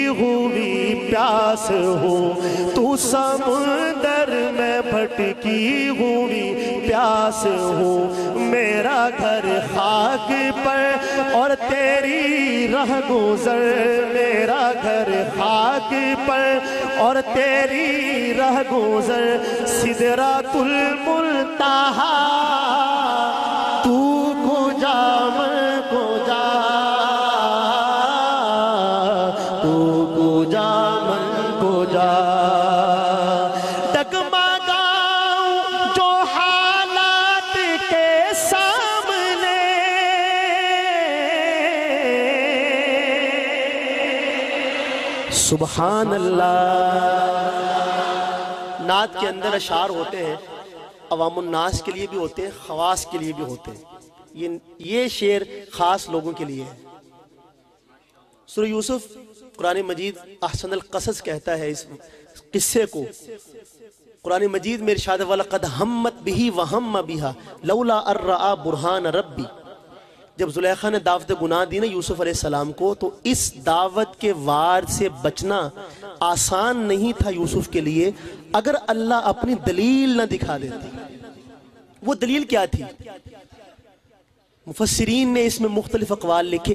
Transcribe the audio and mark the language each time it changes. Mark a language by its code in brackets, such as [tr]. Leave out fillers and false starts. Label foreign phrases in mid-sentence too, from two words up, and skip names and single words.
[ur] ہوئی پیاس ہوں، تو سمندر میں بھٹکی ہوئی پیاس ہوں، میرا گھر خاک پر اور تیری رہ گزر، میرا گھر خاک پر اور تیری رہ گزر، سدرۃ المنتہا تو کجا میں کجا، تو کجا میں کجا، ڈگمگاؤں جو حالات کے سامنے، [ar] سبحان اللہ۔ [ur] نعت کے اندر اشعار ہوتے ہیں عوام الناس کے لیے بھی ہوتے ہیں، خواص کے لیے بھی ہوتے ہیں، یہ شعر خاص لوگوں کے لیے ہے۔ سورہ یوسف قرآن مجید [ar] احسن القصص [ur] کہتا ہے اس قصے کو، قرآن مجید میں ارشاد [ar] وَلَقَدْ هَمَّتْ بِهِ وَهَمَّ بِهَا لَوْلَا أَن رَّأَىٰ بُرْهَانَ رَبِّ۔ [ur] جب زلیخا نے دعوت گناہ دی نا یوسف علیہ السلام کو، تو اس دعوت کے وار سے بچنا آسان نہیں تھا یوسف کے لیے اگر اللہ اپنی دلیل نہ دکھا دیتی۔ وہ دلیل کیا تھی؟ مفسرین نے اس میں مختلف اقوال لکھے۔